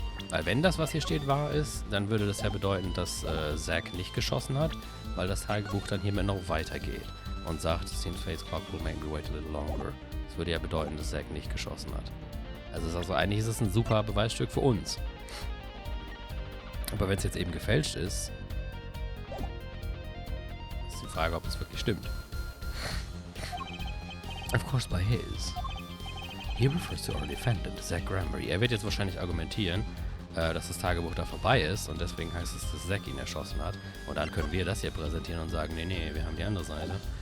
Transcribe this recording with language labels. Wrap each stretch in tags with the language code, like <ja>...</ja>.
<de>Weil wenn das, was hier steht, wahr ist, dann würde das ja bedeuten, dass Zack nicht geschossen hat, weil das Tagebuch dann hiermit noch weitergeht und sagt,</de> <en>seems Fate's clock will make me wait a little longer.</en> <de>Das würde ja bedeuten, dass Zack nicht geschossen hat. Also eigentlich ist es ein super Beweisstück für uns. Aber wenn es jetzt eben gefälscht ist die Frage, ob es wirklich stimmt.</de> <en>Of course by his. He refers to our defendant, Zack Gramery.</en> <de>Er wird jetzt wahrscheinlich argumentieren, dass das Tagebuch da vorbei ist und deswegen heißt es, dass Zack ihn erschossen hat. Und dann können wir das hier präsentieren und sagen, nee, wir haben die andere Seite.</de>